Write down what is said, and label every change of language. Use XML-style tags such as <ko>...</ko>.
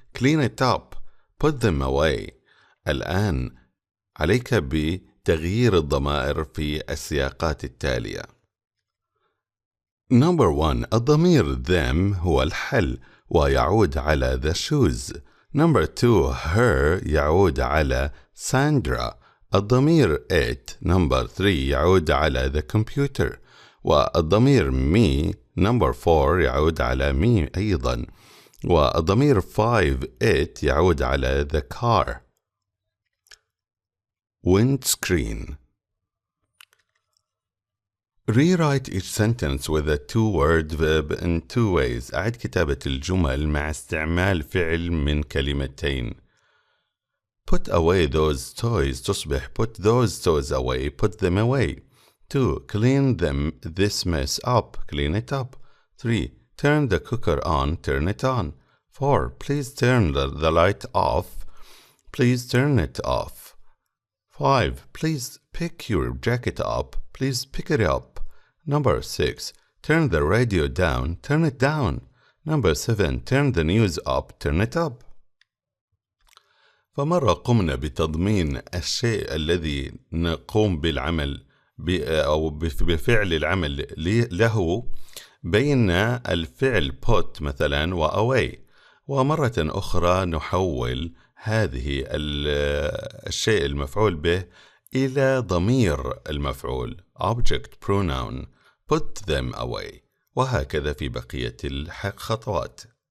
<en>Clean it up. Put them away.</en> <ar>الآن عليك بتغيير الضمائر في السياقات التالية.</ar> <en>Number 1.</en> <ar>الضمير them هو الحل ويعود على the shoes.</ar> <en>Number 2.</en> <ar>her يعود على Sandra.</ar> <en>الضمير it. Number 3.</en> <ar>يعود على the computer. والضمير me.</ar> <en>Number 4</en> <ar>يعود على me أيضا. والضمير 5 it يعود على the car.</ar> <en>Windscreen. Rewrite each sentence with a two-word verb in two ways.</en> <ar>أعد كتابة الجمل مع استعمال فعل من كلمتين.</ar> <en>Put away those toys تصبح put those toys away, put them away. 2. Clean this mess up, clean it up. 3. Turn the cooker on, turn it on. 4. Please turn the light off, please turn it off. 5. Please pick your jacket up, please pick it up. Number 6. Turn the radio down, turn it down. Number 7. Turn the news up, turn it up.</en> <ar>فمرة قمنا بتضمين الشيء الذي نقوم بالعمل أو بفعل العمل له بين الفعل put مثلا و away، ومرة أخرى نحول هذه الشيء المفعول به إلى ضمير المفعول</ar> <en>object pronoun put them away،</en> <ar>وهكذا في بقية الخطوات.</ar>